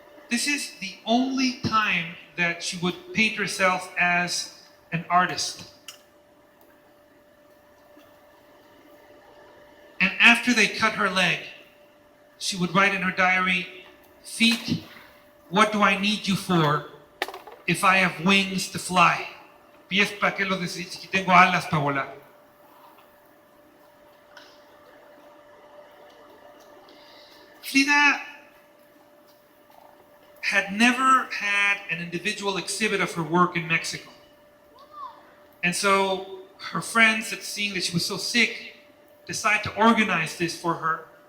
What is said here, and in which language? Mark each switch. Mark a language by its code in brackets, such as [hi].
[en] This is the only time that she would paint herself as an artist. And after they cut her leg, she would write in her diary, "Feet, what do I need you for if I have wings to fly?" [es] Pies, ¿para qué los necesito si tengo alas para volar? [en] Frida had never had an individual exhibit of her work in Mexico. And so her friends, at seeing that she was so sick, decided to organize this for her.